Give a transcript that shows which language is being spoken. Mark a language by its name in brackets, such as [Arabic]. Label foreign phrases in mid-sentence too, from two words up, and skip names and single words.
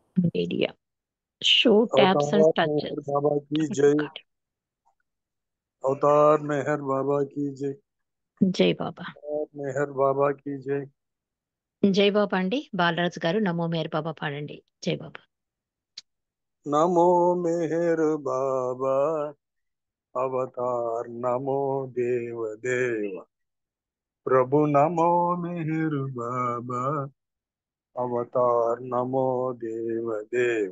[English] Media. Show tabs and [Hindi] अवतार मेहर [English] touches. [Hindi] बाबा की जय। [English] Got [Hindi] अवतार मेहर बाबा की जय। [English] it. [Telugu] జై బాబా. [Hindi] अवतार मेहर बाबा की जय। [Telugu] జై బాబా అండి. బాలరాజు గారు నమో మేర్ బాబా పాడండి. జై బాబా. [Hindi] नमो मेहर बाबा अवतार नमो देव देव। प्रभु नमो मेहर बाबा अवतार नमो देव देव।